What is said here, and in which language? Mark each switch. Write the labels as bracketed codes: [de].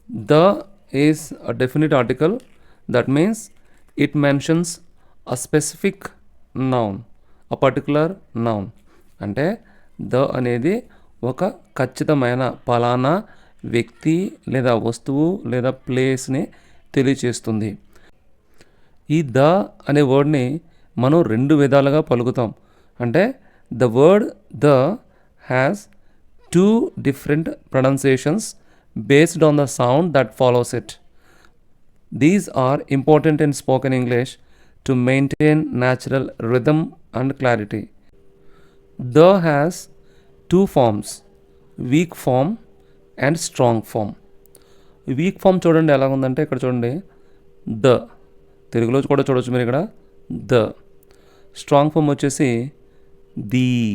[en] The is a definite article, that means it mentions a specific noun, a particular noun. [te] అంటే the అనేది ఒక ఖచ్చితమైన పలానా వ్యక్తి లేదా వస్తువు లేదా ప్లేస్ని తెలియచేస్తుంది. ఈ ద అనే వర్డ్ని మనం రెండు విధాలుగా పలుకుతాం. [en] అంటే the word the has two different pronunciations based on the sound that follows it. These are important in spoken English to maintain natural rhythm and clarity. The has two forms, weak form and strong form. [te] Week form చూడండి ఎలా ఉందంటే ఇక్కడ చూడండి the, తెలుగులో కూడా చూడవచ్చు మీరు ఇక్కడ ద. స్ట్రాంగ్ ఫామ్ వచ్చేసి ది.